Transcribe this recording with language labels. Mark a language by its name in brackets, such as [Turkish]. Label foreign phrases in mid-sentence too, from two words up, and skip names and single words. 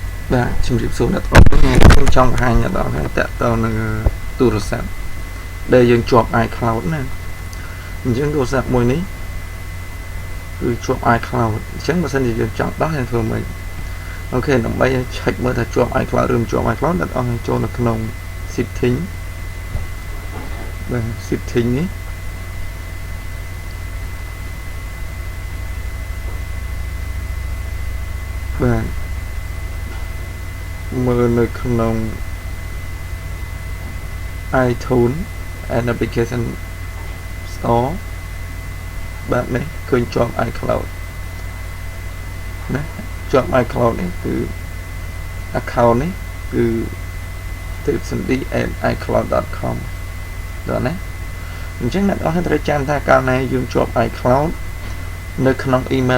[Khmer] បាទជំរាបសួរអ្នកទាំងអស់គ្នាខ្ញុំចង់បង្ហាញអ្នកទាំងអស់គ្នាតើតើនឹងទូរស័ព្ទដែលយើងជាប់ iCloud ណាអញ្ចឹងទូរស័ព្ទមួយនេះគឺជាប់ iCloud អញ្ចឹងបើសិនជាយើងចង់ដោះយើងធ្វើម៉េចអូខេដើម្បីឆែកមើលថាជាប់ iCloud ឬមិនជាប់ iCloud អ្នកទាំងអស់គ្នាចូលនៅក្នុង setting បាទ setting នេះ បាទមើលនៅក្នុង [English] iTunes and application store [Khmer] បាទនេះឃើញជាប់ iCloud ណាជាប់ iCloud នេះគឺ account នេះគឺ tipsandy@icloud.com ដល់ណាអញ្ចឹងអ្នកនរត្រូវចាំថាកាលណាយើងជាប់ iCloud នៅក្នុង email